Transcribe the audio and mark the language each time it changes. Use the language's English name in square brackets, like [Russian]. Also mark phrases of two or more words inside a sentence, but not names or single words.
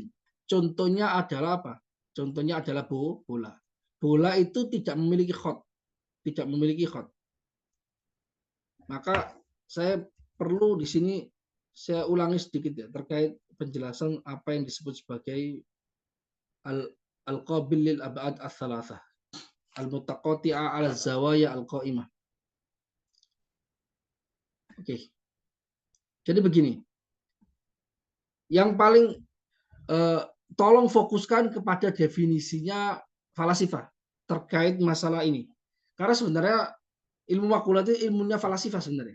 [Indonesian] Contohnya adalah apa? Contohnya adalah bola. Bola itu tidak memiliki khot, tidak memiliki khot. Maka saya perlu di sini saya ulangi sedikit ya terkait penjelasan apa yang disebut sebagai [Arabic] القابل للأبعاد الثلاثة المتقاطعة على زوايا القائمة. [Indonesian] Oke. Jadi begini. Yang paling tolong fokuskan kepada definisinya falasifah terkait masalah ini. Karena sebenarnya ilmu makulat itu ilmunya falasifah sebenarnya.